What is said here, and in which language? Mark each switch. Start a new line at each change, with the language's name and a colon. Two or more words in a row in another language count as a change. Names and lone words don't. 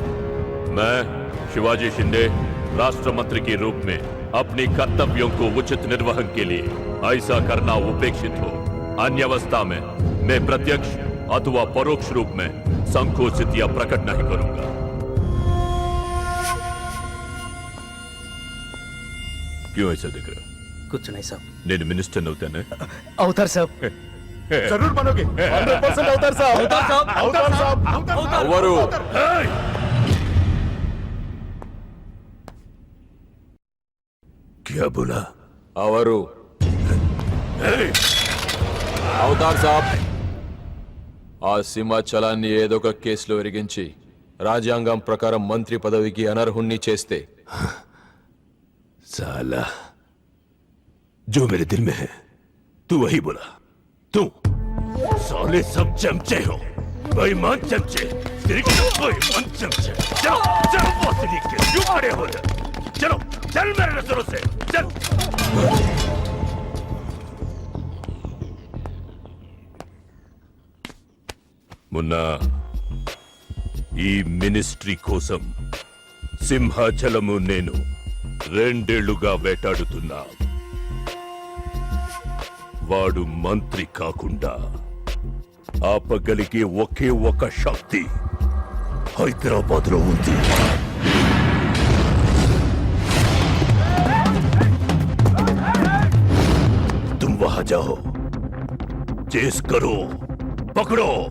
Hindi: मैं शिवाजी शिंदे राष्ट्र मंत्री के रूप में अपने कर्तव्यों को उचित निर्वहन के लिए ऐसा करना उपेक्षित हो. अन्य अवस्था में मैं प्रत्यक्ष अथवा परोक्ष रूप में संकोचित या प्रकट नहीं करूंगा. क्यों ऐसा दिख रहा? कुछ नहीं साहब.
Telugu: నేను మినిస్టర్ అవుతానే. అవుతారు సాబ్.
Hindi: जरूर बनोगे.
Telugu: 100% అవుతారు సాబ్. అవుతారు సాబ్.
Hindi: అవరు. क्या बोला?
Telugu: అవరు. అవుతారు సాబ్. ఆ సింహాచలాన్ని ఏదో ఒక కేసులో ఇరిగించి రాజ్యాంగం ప్రకారం మంత్రి పదవికి అనర్హుణ్ణి చేస్తే
Hindi: साला जो मेरे दिल में है तू वही बोला. तू साले सब चमचे हो, बेईमान चमचे, बेईमान चमचे. चलो चलो वासनी के क्यों खड़े हो जा? चलो चल मेरे नजरों से चल. मुन्ना,
Telugu: ఈ మినిస్ట్రీ కోసం సింహాచలము నేను 2 ఏళ్లుగా వేటాడుతున్నా. వాడు మంత్రి కాకుండా ఆపగలిగే ఒకే ఒక శక్తి హైదరాబాద్ లో ఉంది.
Hindi: तुम वहां जाओ, चेस करो, पकड़ो.